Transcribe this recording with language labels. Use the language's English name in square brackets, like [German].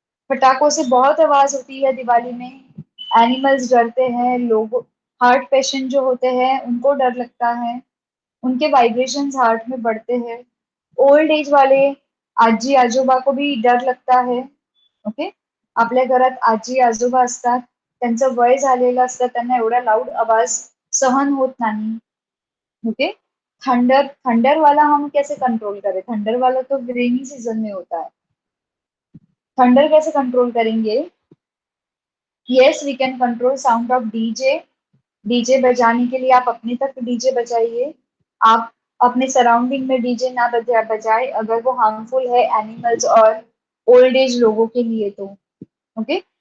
[Hindi] पटाखों से बहुत आवाज होती है दिवाली में, एनिमल्स डरते हैं, लोग हार्ट पेशेंट जो होते हैं उनको डर लगता है, उनके वाइब्रेशंस हार्ट में बढ़ते हैं, ओल्ड एज वाले आजी आजोबा को भी डर लगता है, ओके? [Marathi] आपल्या घरात आजी आजोबा असतात, त्यांचं वय झालेलं असतं, त्यांना एवढा लाऊड आवाज सहन होत नाही, ओके? [Hindi] थंडर थंडर वाला हम कैसे कंट्रोल करें? थंडर वाला तो रेनी सीजन में होता है, थंडर कैसे कंट्रोल करेंगे? [English] Yes, we can control sound of DJ. [Hindi] DJ बजाने के लिए आप अपने तक डीजे बजाइए, आप अपने सराउंडिंग में डीजे ना बजाए अगर वो हार्मफुल है एनिमल्स और ओल्ड एज लोगों के लिए तो, ओके?